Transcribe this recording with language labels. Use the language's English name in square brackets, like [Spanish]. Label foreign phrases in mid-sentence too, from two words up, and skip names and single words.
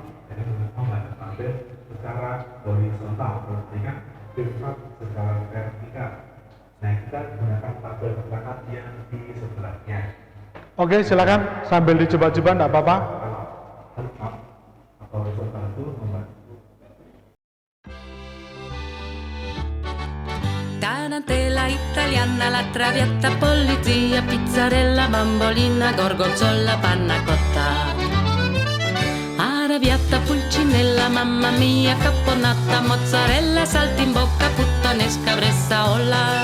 [Indonesian] Jadi menggunakan tabel secara horizontal, dengan filter secara vertikal. Nah, kita gunakan tabel perangkat yang di sebelahnya. Oke, silakan sambil dicoba-coba, enggak apa-apa. Kalau lookup atau horizontal itu membantu. [Italian] Tarantella italiana, la traviata, polizia, pizzarella, bambolina, gorgonzola, panna cotta. Arrabbiata, pulcinella, mamma mia, caponata, mozzarella, saltimbocca, puttanesca, bressaola.